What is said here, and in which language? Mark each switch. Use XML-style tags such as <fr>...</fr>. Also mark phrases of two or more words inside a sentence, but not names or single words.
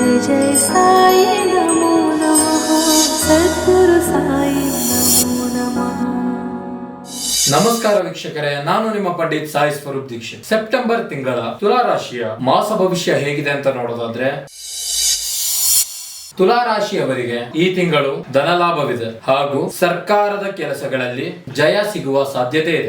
<sa>जय साई नमो नमः सद्गुरु साई नमो नमः।</sa> <kn>ನಮಸ್ಕಾರ ವೀಕ್ಷಕರೇ, ನಾನು ನಿಮ್ಮ ಪಂಡಿತ್ ಸಾಯಿ ಸ್ವರೂಪ್ ದೀಕ್ಷಿತ್. ಸೆಪ್ಟೆಂಬರ್ ತಿಂಗಳ ತುಲಾ ರಾಶಿಯ ಮಾಸ ಭವಿಷ್ಯ ಹೇಗಿದೆ ಅಂತ ನೋಡೋದಾದ್ರೆ, ತುಲಾ ರಾಶಿಯವರಿಗೆ ಈ ತಿಂಗಳು ಧನಲಾಭವಿದೆ ಹಾಗೂ ಸರ್ಕಾರದ ಕೆಲಸಗಳಲ್ಲಿ ಜಯ ಸಿಗುವ ಸಾಧ್ಯತೆ ಇದೆ.</kn>